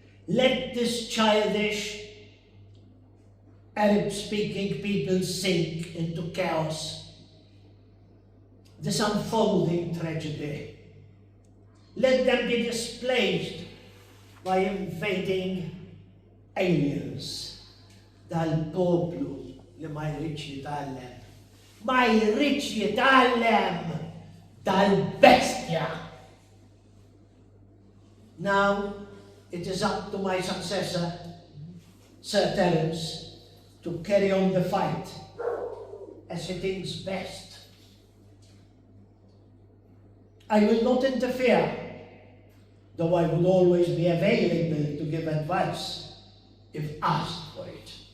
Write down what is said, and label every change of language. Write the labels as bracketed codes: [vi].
[en] Let this childish Arab-speaking people sink into chaos. this unfolding tragedy. Let them be displaced by invading aliens. [mt] Dal-poplu li ma jridx jitgħallem. Ma jridx jitgħallem dal-bestja. [en] Now, it is up to my successor, Sir Terence, to carry on the fight as he thinks best. I will not interfere, though I will always be available to give advice if asked for it.